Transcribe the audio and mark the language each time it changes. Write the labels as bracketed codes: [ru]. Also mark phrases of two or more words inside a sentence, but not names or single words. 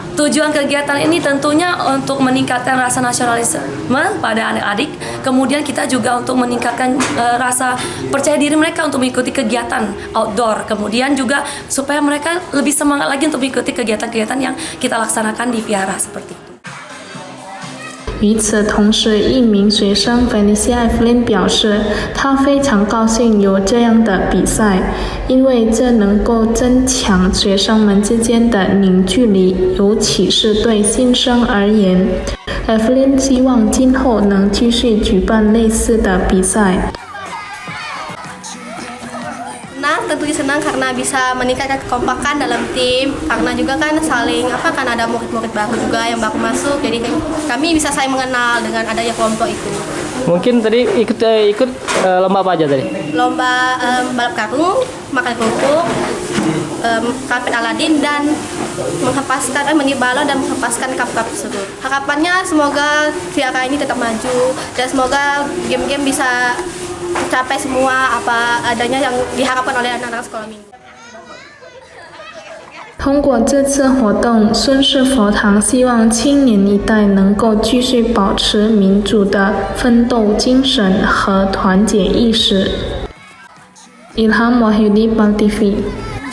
[id] Tujuan kegiatan ini tentunya untuk meningkatkan rasa nasionalisme pada adik-adik. Kemudian kita juga untuk meningkatkan rasa percaya diri mereka untuk mengikuti kegiatan outdoor. Kemudian juga supaya mereka lebih semangat lagi untuk mengikuti kegiatan-kegiatan yang kita laksanakan di vihara seperti itu. [zh] 与此同时，一名学生 Felicia Flynn 表示，他非常高兴有这样的比赛，因为这能够增强学生们之间的凝聚力，尤其是对新生而言。Flynn 希望今后能继续举办类似的比赛。 [id] Tentunya senang karena bisa meningkatkan kekompakan dalam tim, karena juga kan saling kan ada murid-murid baru juga yang baru masuk, jadi kami bisa saling mengenal dengan adanya kelompok itu. Mungkin tadi ikut lomba apa aja tadi? Lomba balap karung, makan kerupuk, karpet Aladin, dan meniup balon dan menghempaskan cup-cup tersebut. Harapannya semoga vihara ini tetap maju dan semoga game-game bisa capai semua apa adanya yang diharapkan oleh anak-anak sekolah minggu。 [zh] 通过这次活动，孙氏佛堂希望青年一代能够继续保持民主的奋斗精神和团结意识。Ilham Wahyudi, Bank TV。